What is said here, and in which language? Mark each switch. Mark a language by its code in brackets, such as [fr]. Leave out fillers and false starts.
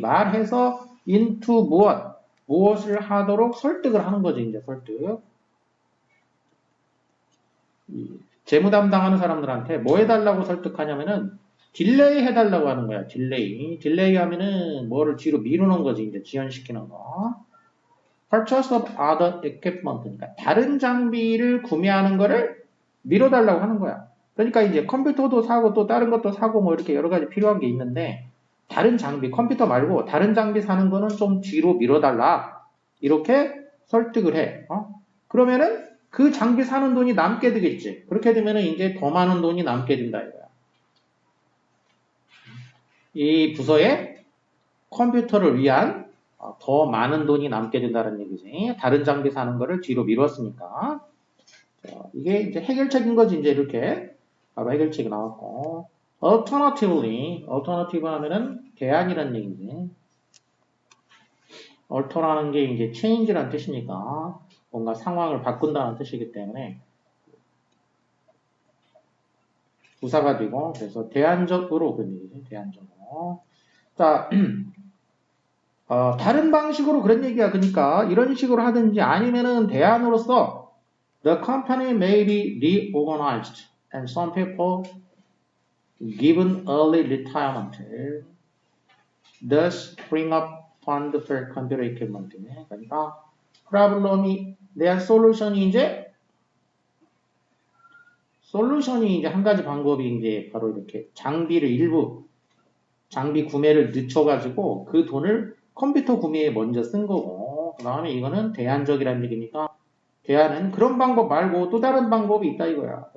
[ko] 말해서 into 무엇을 하도록 설득을 하는 거지, 이제 설득. 재무 담당하는 사람들한테 뭐 해달라고 설득하냐면은, 딜레이 해달라고 하는 거야, 딜레이. 딜레이 하면은 뭐를 뒤로 미루는 거지, 이제 지연시키는 거. [en] Purchase of other equipment. [ko] 그러니까 다른 장비를 구매하는 거를 미뤄달라고 하는 거야. 그러니까 이제 컴퓨터도 사고 또 다른 것도 사고 뭐 이렇게 여러 가지 필요한 게 있는데 다른 장비, 컴퓨터 말고 다른 장비 사는 거는 좀 뒤로 미뤄달라. 이렇게 설득을 해. 그러면은 그 장비 사는 돈이 남게 되겠지. 그렇게 되면은 이제 더 많은 돈이 남게 된다 이거야. 이 부서에 컴퓨터를 위한 더 많은 돈이 남게 된다는 얘기지. 다른 장비 사는 거를 뒤로 미뤘으니까. 이게 이제 해결책인 거지. 이제 이렇게 바로 해결책이 나왔고. alternative 하면은 대안이라는 얘기지. alter라는 게 이제 change라는 뜻이니까 뭔가 상황을 바꾼다는 뜻이기 때문에 부사가 되고 그래서 대안적으로 그런 얘기지. 대안적으로. 자. 다른 방식으로 그런 얘기야. 그러니까 이런 식으로 하든지 아니면은 대안으로서 [en] the company may be reorganized and some people given early retirement thus freeing up fund for computer equipment. [ko] 그러니까 프로블럼이 대한 솔루션이 이제 한 가지 방법이 이제 바로 이렇게 일부 장비 구매를 늦춰가지고 그 돈을 컴퓨터 구매에 먼저 쓴 거고 그 다음에 이거는 대안적이라는 얘기니까 대안은 그런 방법 말고 또 다른 방법이 있다 이거야.